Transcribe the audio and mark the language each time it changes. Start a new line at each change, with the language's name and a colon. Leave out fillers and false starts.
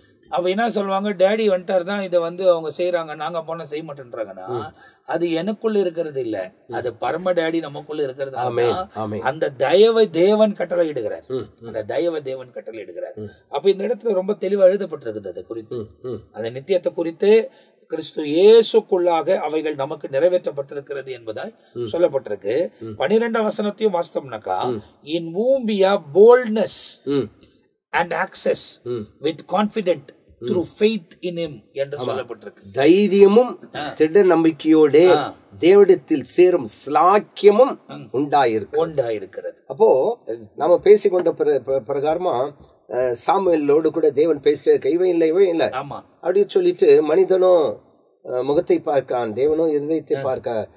Tamil: அப்ப என்ன சொல்லுவாங்க, டேடி வந்துட்டார் தான் இதை அவங்க செய்யறாங்க, நாங்க போன செய்ய மாட்டேன்றாங்கன்னா அது எனக்குள்ள இருக்கிறது இல்ல, அது பரம டேடி நமக்குள்ள இருக்கிறது. அந்த தயவை தேவன் கட்டளை இடுகிறார், அந்த தயவை தேவன் கட்டளை இடுகிறார். அப்ப இந்த இடத்துல ரொம்ப தெளிவா எழுதப்பட்டிருக்குது அது குறித்து, அந்த நித்தியத்தை குறித்து கிறிஸ்து இயேசுக்குள்ளாக அவைகள் நமக்கு நிறைவேற்றப்பட்டிருக்கிறது என்பதாய் சொல்லப்பட்டிருக்கு. 12ஆம் வசனத்தையும் வாசித்தோம்னாக்கா,
English: in whom we have boldness and access with confident through faith in him
Tamil: என்று சொல்லப்பட்டிருக்கு. தைரியமும் திட நம்பிக்கையோட தேவனிடத்தில் சேரும் ஸ்லாக்கியமும் உண்டாயிருக்கிறது. அப்போ நாம பேசிக்கொண்ட பிரகாரமா சாமுவேலோடு கூட தேவன் பேசிட்டு இவன் இல்லை அப்படின்னு சொல்லிட்டு மனிதனும் முகத்தை பார்க்கான், தேவனும் இருதயத்தை பார்க்க.